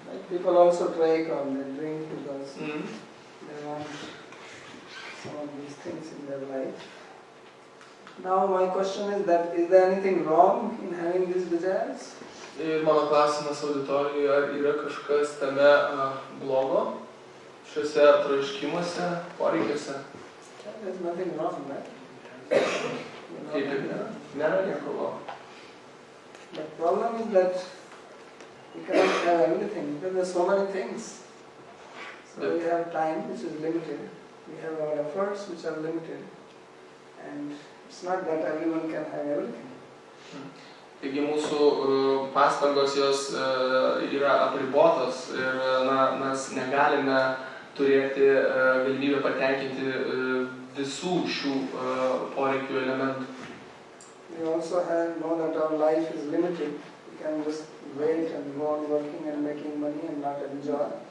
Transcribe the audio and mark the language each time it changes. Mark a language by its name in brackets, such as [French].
[English] People also drink because they want some of these things in their life. Now my question is that is there anything wrong in having these desires? [Lithuanian] Ir mano klausimas auditorijoje, ar yra kažkas tame blogo, šiuose troškimuose, poreikiuose? [English] There's nothing wrong, right? [Lithuanian] Kaip ir nėra nieko blogo. [English] The problem is that we cannot have everything because there are so many things. So we have time which is limited. We have our efforts which are limited. And it's not that everyone can have everything. [Lithuanian] Taigi mūsų pastangos jos yra apribotos ir mes negalime turėti galimybę patenkinti visų šių poreikių elementų. [English] We also know that our life is limited. We can just wait and go on working and making money and not enjoy.